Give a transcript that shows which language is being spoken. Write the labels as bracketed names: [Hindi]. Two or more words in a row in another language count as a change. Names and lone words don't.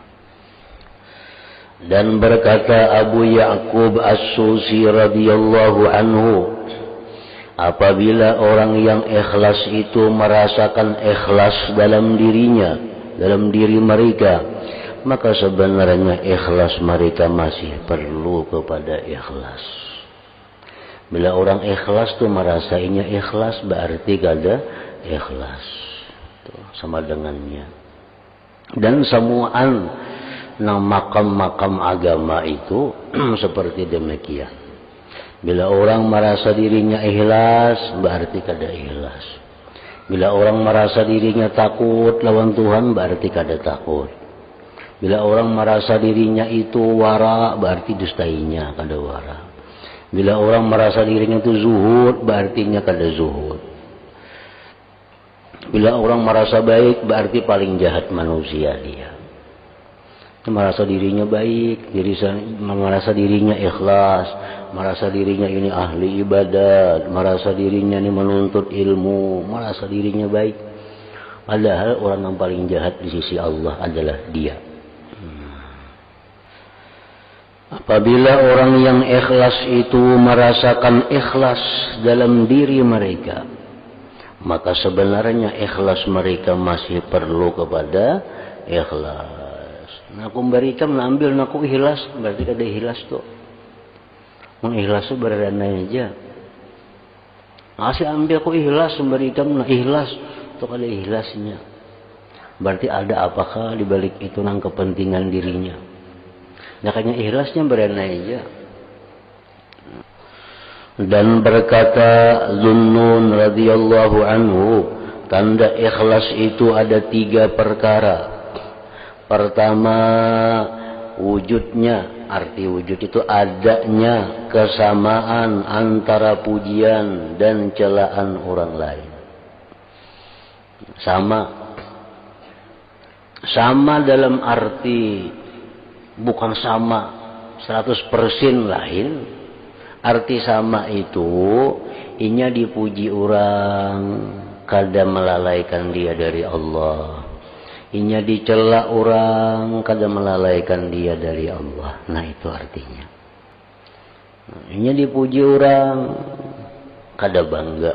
[Indonesian] Dan berkata Abu Ya'qub As-Susi [Arabic] radhiyallahu anhu, [Indonesian] apabila orang yang ikhlas itu merasakan ikhlas dalam dirinya, dalam diri mereka, maka sebenarnya ikhlas mereka masih perlu kepada ikhlas. [Banjar] Bila orang ikhlas tuh merasainya ikhlas, berarti kada ikhlas. Tuh, sama dengannya. Dan semuaan nang makam-makam agama itu seperti demikian. Bila orang merasa dirinya ikhlas, berarti kada ikhlas. Bila orang merasa dirinya takut lawan Tuhan, berarti kada takut. Bila orang merasa dirinya itu wara, berarti dustainya kada wara. Bila orang merasa dirinya itu zuhud, berartinya kada zuhud. [Indonesian] Bila orang merasa baik, berarti paling jahat manusia dia. Merasa dirinya baik, merasa dirinya ikhlas, merasa dirinya ini ahli ibadat, merasa dirinya ini menuntut ilmu, merasa dirinya baik. Padahal orang yang paling jahat di sisi Allah adalah dia. Apabila orang yang ikhlas itu merasakan ikhlas dalam diri mereka, maka sebenarnya ikhlas mereka masih perlu kepada ikhlas. [Banjar] Naku berikan ambil naku ikhlas, berarti kada ikhlas tuh. Mengikhlas itu berada aja. Masih ambil ku ikhlas, berikan ikhlas, itu kada ikhlasnya. Berarti ada apakah di balik itu nang kepentingan dirinya. Makanya ikhlasnya berana aja. Dan berkata Zunnun [Arabic] radhiyallahu anhu, [Banjar] tanda ikhlas itu ada 3 perkara. [Indonesian] Pertama, wujudnya, arti wujud itu adanya kesamaan antara pujian dan celaan orang lain. [Banjar] Sama dalam arti bukan sama 100% lain. Arti sama itu inya dipuji orang, kada melalaikan dia dari Allah. Inya dicela orang, kada melalaikan dia dari Allah. Nah itu artinya. Inya dipuji orang, kada bangga.